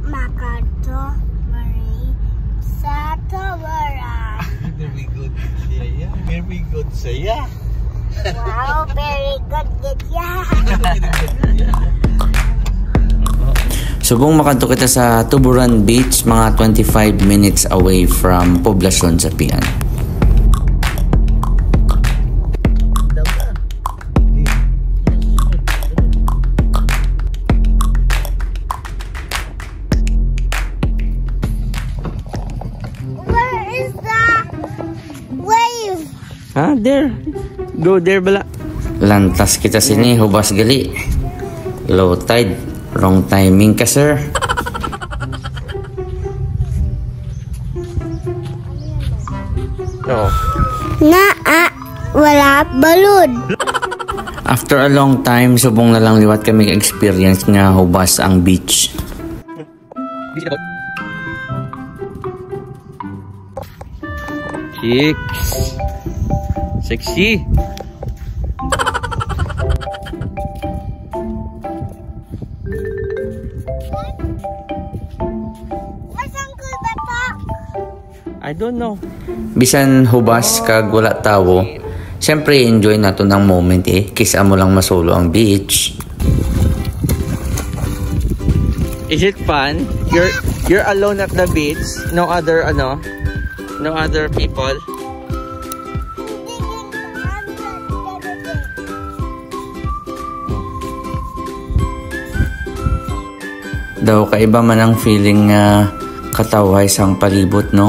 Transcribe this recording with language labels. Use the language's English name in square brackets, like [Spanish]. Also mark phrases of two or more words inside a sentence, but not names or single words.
[Hiligaynon] Kanto Marie sa Tawaran. [English] Very good saya. Very good saya. Wow, very good ya. [Hiligaynon] Subong makanto kita sa Tuburan Beach, mga 25 [English] minutes away from [Hiligaynon] Poblacion, Sapian. [English] Where is the wave? Ah, there. Go there bala. [Hiligaynon] Lantas kita sini, hubas gali. [English] Low tide. Wrong timing ka, sir. No. [Hiligaynon] Wala balud. [English] After a long time, [Hiligaynon] subong na lang liwat kami experience nga hubas ang beach. [English] Chicks. Sexy. Where's Uncle Batok? I don't know. [Hiligaynon] Bisan hubas kag wala tawo, syempre enjoy nato ng moment eh. Kisa mo lang masolo ang beach. [English] Is it fun? You're alone at the beach? No other No other people? [Hiligaynon] Daw kaiba man ang feeling nga kataway sang palibot, no?